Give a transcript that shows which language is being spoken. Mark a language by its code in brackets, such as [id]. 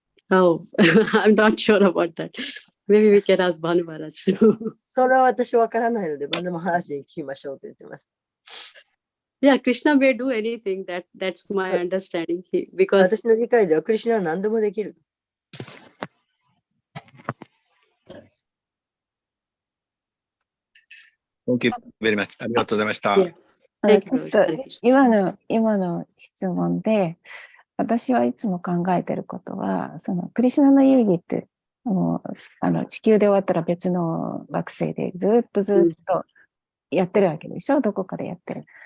[en] Oh, I'm not sure about that. Maybe we can ask Bhanu Maharaj. [ja] それは私わからないので、バヌマハラジに聞きましょうと言ってます。 [en] Yeah, Krishna may do anything. That's my understanding. Because [ja] 私の理解ではクリシュナは何でもできる。 [en] Thank you very much. [ja] ありがとうございました。 [en] Yeah. [ja] ちょっと今の質問で、私はいつも考えてることは、そのクリシュナの遊戯って地球で終わったら別の惑星でずっとやってるわけでしょ、どこかでやってる。